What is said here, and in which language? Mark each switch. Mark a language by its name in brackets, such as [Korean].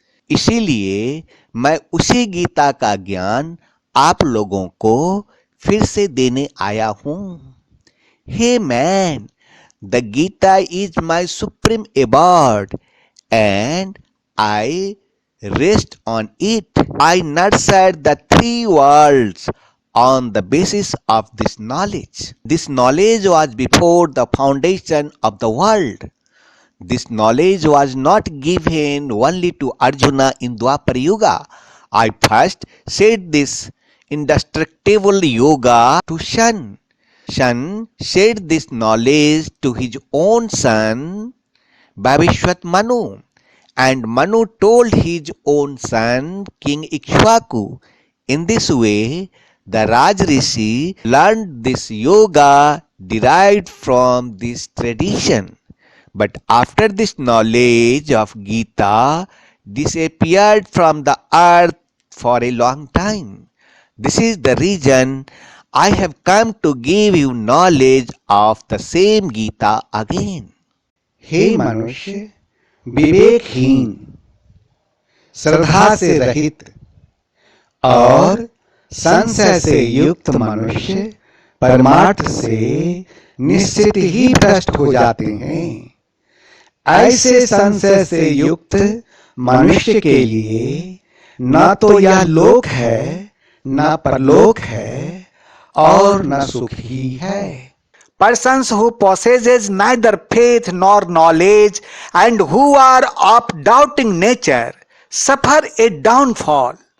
[Hindi] इसीलिए मैं उसी गीता का ज्ञान आप लोगों को फिर से देने आया हूं। [English] Hey man, the Gita is my supreme award and I rest on it. I nurtured the three worlds on the basis of this knowledge. This knowledge was before the foundation of the world. This knowledge was not given only to Arjuna in Dwapar Yuga. I first said this indestructible yoga to Shan. Shan said this knowledge to his own son, Vavishwat Manu. And Manu told his own son, King Ikshvaku. In this way, the Raj Rishi learned this yoga derived from this tradition. But after this knowledge of Gita disappeared from the earth for a long time. This is the reason I have come to give you knowledge of the same Gita again. [Hindi] हे मनुष्य, विवेकहीन, श्रद्धा से रहित और संशय से युक्त मनुष्य परमार्थ से निश्चित ही भ्रष्ट हो जाते हैं। ऐसे संशय से युक्त मनुष्य के लिए न तो यह लोक है, न परलोक है और न सुख ही है। [English] Persons who possesses neither faith nor knowledge and who are of doubting nature suffer a downfall.